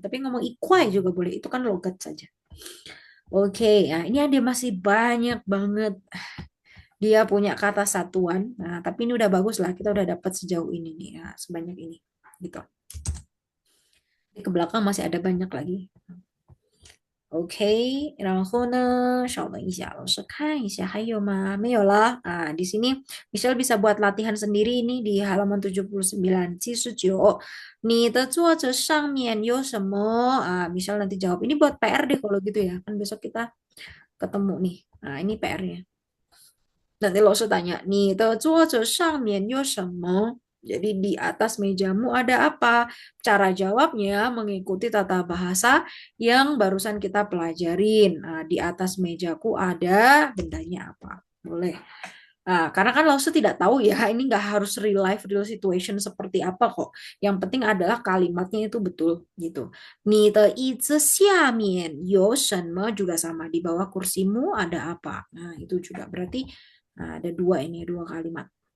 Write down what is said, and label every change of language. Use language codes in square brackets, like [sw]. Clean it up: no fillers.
[id] Tapi ngomong ikwai juga boleh, itu kan logat saja. Oke, ini ada masih banyak banget dia punya kata satuan. Tapi ini udah bagus lah, kita udah dapat sejauh ini nih, sebanyak ini gitu. Di ke belakang masih ada banyak lagi. [zh] OK，然后呢，稍等一下，老师看一下还有吗？没有了。 [id] di sini Michelle bisa buat latihan sendiri ini di halaman 79, 79。 [zh] 你的作者上面有什么？ [id] Michelle nanti jawab. Ini buat PR deh kalau gitu ya. Kan besok kita ketemu nih. Ini PR-nya. Nanti lo tanya, [zh] 你的桌子上面有什么? [id] Jadi di atas mejamu ada apa? Cara jawabnya mengikuti tata bahasa yang barusan kita pelajarin. Di atas mejaku ada bendanya apa? Boleh. Karena kan Lause tidak tahu ya, ini nggak harus real life, real situation seperti apa kok. Yang penting adalah kalimatnya itu betul gitu. [zh] 你的椅子下面有什么 [id] juga sama. Di bawah kursimu ada apa? Nah, itu juga berarti ada dua ini, dua kalimat.